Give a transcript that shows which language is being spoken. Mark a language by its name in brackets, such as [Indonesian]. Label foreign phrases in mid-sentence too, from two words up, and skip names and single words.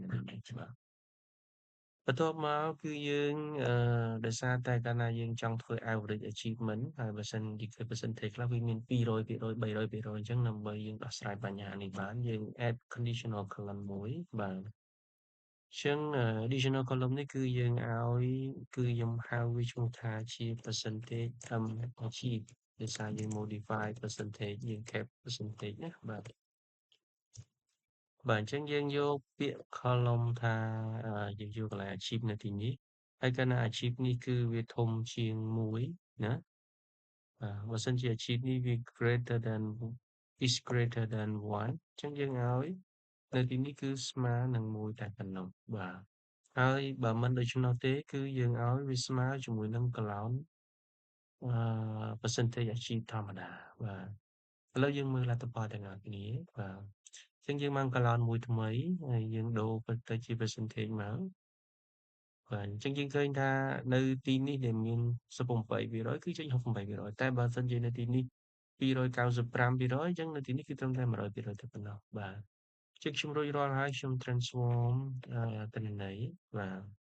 [Khmer] ណាបាទបន្ទាប់មកគឺយើងដោយសារតែកាលណាយើងចង់ធ្វើ [English] average achievement [Khmer] ហើយបើសិនជា percentage ខ្លះវាមាន200% 300%អញ្ចឹងដើម្បីយើងដោះស្រាយបញ្ហានេះបានយើង [English] add conditional column [Khmer] មួយបាទចឹង [English] additional column [Khmer] នេះគឺយើងឲ្យគឺខ្ញុំហៅវាឈ្មោះថាជា [English] percentage achieve [Khmer] ដោយសារយើង [English] modify percentage [Khmer] យើង [English] cap percentage [Khmer] ណាបាទ បាទអញ្ចឹងយើងយកពាក្យ column ថាយើងយកកន្លែង achieve នៅទីនេះហើយកាលណា achieve នេះគឺវាធំជាង1ណាបើសិនជា achieve នេះវា greater [English] than is greater than [Khmer] 1អញ្ចឹងយើងឲ្យនៅទីនេះគឺស្មើនឹង1តែប៉ុណ្ណោះបាទហើយបើមិនដូច្នោះទេ គឺយើងឲ្យវាស្មើជាមួយនឹង [English] column percentage achieve [Khmer] ធម្មតាបាទឥឡូវយើងមើលលទ្ធផលទាំងអស់គ្នាបាទអញ្ចឹងយើងបាន column មួយថ្មីហើយយើងដូរទៅជា percentage មកបាទអញ្ចឹងយើងឃើញថានៅទីនេះដែលមាន18%គឺចេញ68%តែបើសិនជានៅទីនេះ295%អញ្ចឹងនៅទីនេះគឺត្រឹមតែ100%តែប៉ុណ្ណោះបាទជិះខ្ញុំរួចរាល់ហើយខ្ញុំ transform ទិន្នន័យបាទ